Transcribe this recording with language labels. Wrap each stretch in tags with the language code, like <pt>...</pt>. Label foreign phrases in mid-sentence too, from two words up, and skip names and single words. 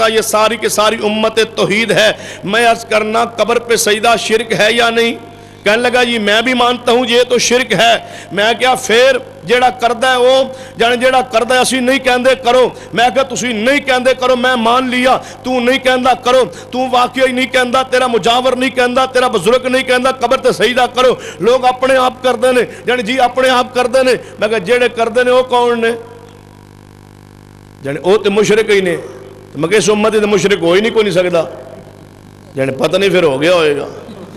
<ur>یہ ساری کی ساری امت توحید ہے. میں عرض کرنا قبر پہ سجدہ شرک ہے یا نہیں؟ کہنے لگا جی میں بھی مانتا ہوں یہ تو شرک ہے.</ur> <pa>میں کیا پھر جیڑا کردہ ہے وہ جیڑا کردہ ہے اسی نہیں کہندے کرو. میں کہا تسی نہیں کہندے کرو، میں مان لیا. تو نہیں کہندا کرو، تو واقعی نہیں کہندا، تیرا مجاور نہیں کہندا، تیرا بزرگ نہیں کہندا قبر تے سجدہ کرو. لوگ اپنے آپ کردے نے، جانے جی اپنے آپ کردے نے. میں کہا جیڑے کردے نے وہ کون نے؟ جانے وہ تے مشرک ہی نے. میں کہا اس امت تے مشرک ہو ہی نہیں کوئی نہیں سکتا. جانے پتہ نہیں پھر ہو گیا ہوئے گا.</pa>